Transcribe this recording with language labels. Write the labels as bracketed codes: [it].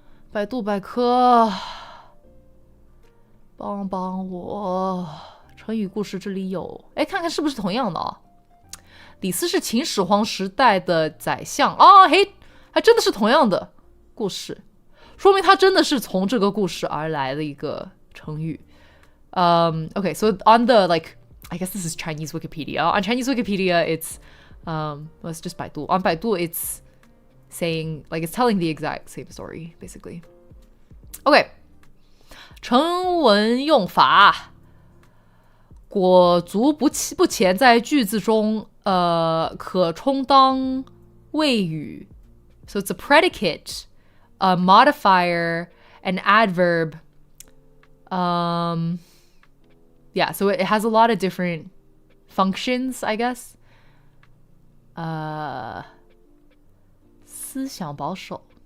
[zh] 百度百科，帮帮我，成语故事这里有，哎，看看是不是同样的啊？李斯是秦始皇时代的宰相啊，嘿，还真的是同样的故事。说明它真的是从这个故事而来的一个成语。 [en] Okay, so on the like, I guess this is Chinese Wikipedia. On Chinese Wikipedia, it's it's just Baidu. On Baidu, it's saying like it's telling the exact same story, basically. Okay, 成文用法，裹足不前在句子中可充当谓语。 So it's a predicate, a modifier, an adverb. Yeah, so it has a lot of different functions, I guess. [zh] 思想保守.